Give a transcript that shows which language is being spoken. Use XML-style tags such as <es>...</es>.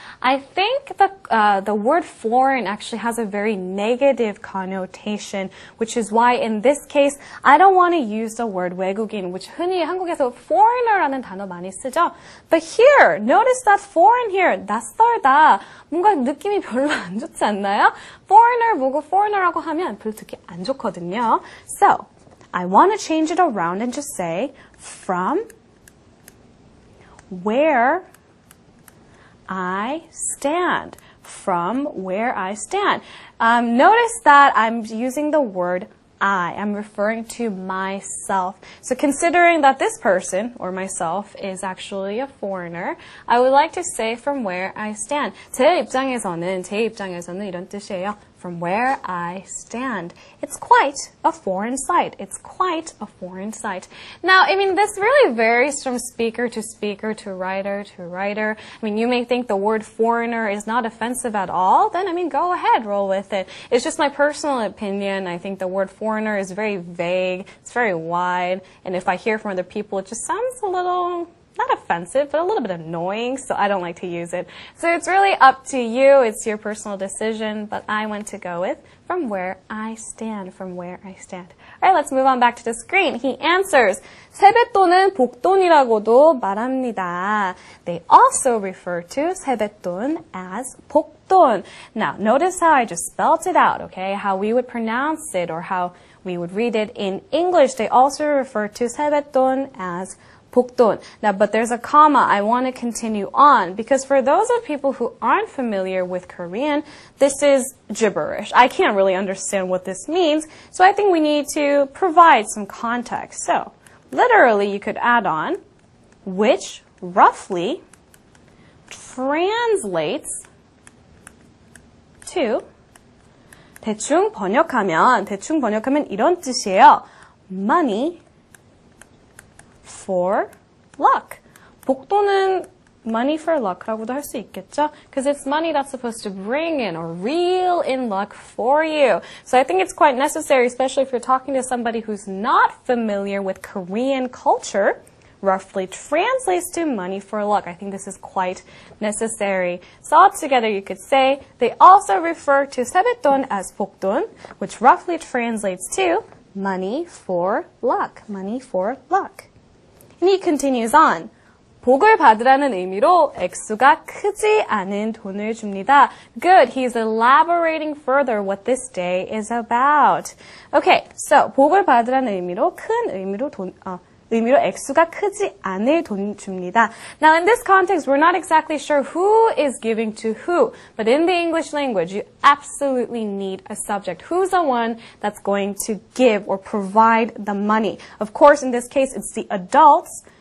<en>I think the word foreign actually has a very negative connotation, which is why in this case, I don't want to use the word 외국인, which</en> <ko>흔히 한국에서</ko> <en>foreigner라는 단어 많이 쓰죠. But here, notice that foreign here, 낯설다.</en> <ko>뭔가 느낌이 별로 안 좋지 않나요? foreigner 보고 foreigner라고 하면 별로 듣기 안 좋거든요.</ko> <en>So, I want to change it around and just say from where I stand. From where I stand. Notice that I'm using the word I'm referring to myself. So considering that this person, or myself, is actually a foreigner, I would like to say from where I stand.</en> <ko>제 입장에서는 이런 뜻이에요.</ko> <en>From where I stand. It's quite a foreign sight. It's quite a foreign sight. Now, I mean, this really varies from speaker, to writer, to writer. I mean, you may think the word foreigner is not offensive at all. Then, I mean, go ahead, roll with it. It's just my personal opinion. I think the word foreigner is very vague. It's very wide. And if I hear from other people, it just sounds a little... not offensive, but a little bit annoying, so I don't like to use it. So it's really up to you. It's your personal decision, but I want to go with from where I stand, from where I stand. All right, let's move on back to the screen. He answers,</en> <ko>세뱃돈은 복돈이라고도 말합니다.</ko> <en>They also refer to 세뱃돈 as 복돈. Now, notice how I just spelled it out, okay? How we would pronounce it or how we would read it in English. They also refer to 세뱃돈 as 복돈. Now, but there's a comma. I want to continue on because for those of people who aren't familiar with Korean, this is gibberish. I can't really understand what this means, so I think we need to provide some context. So, literally, you could add on, which roughly translates to</en> <ko>대충 번역하면 이런 뜻이에요.</ko> <en>Money for luck.</en> <ko>복돈은</ko> <en>money for luck</en> <ko>라고도 할 수 있겠죠?</ko> <en>Because it's money that's supposed to bring in or reel in luck for you. So I think it's quite necessary, especially if you're talking to somebody who's not familiar with Korean culture, roughly translates to money for luck. I think this is quite necessary. So altogether you could say they also refer to 세뱃돈 as 복돈, which roughly translates to money for luck. Money for luck. And he continues on.</en> <ko>복을 받으라는 의미로 액수가 크지 않은 돈을 줍니다.</ko> <en>Good. He's elaborating further what this day is about.</en> <ko>Okay, so 복을 받으라는 의미로 큰 의미로 액수가 크지 않을 돈 줍니다.</ko> <en>Now in this context, we're not exactly sure who is giving to who, but in the English language, you absolutely need a subject. Who's the one that's going to give or provide the money? Of course, in this case, it's the adults.</en>